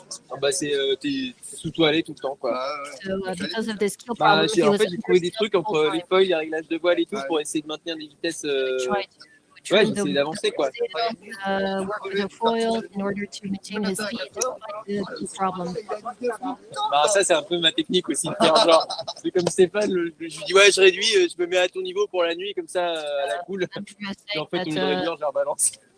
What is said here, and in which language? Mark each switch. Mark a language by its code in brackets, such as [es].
[fr] Ah bah t'es sous toilette tout le temps quoi. [en] So because of this keel bah, problem, [fr] en fait j'ai trouvé des trucs entre les foils, les réglages de voile et tout pour essayer de maintenir des vitesses. Ouais, j'essaie d'avancer quoi. [en] Work with the foils in order to maintain his speed despite the keel problem. [fr] Bah ça c'est un peu ma technique aussi de faire genre. C'est comme Stéphane, je lui dis ouais je réduis, je me mets à ton niveau pour la nuit comme ça à la cool. Et en fait on me réduire, je la rebalance.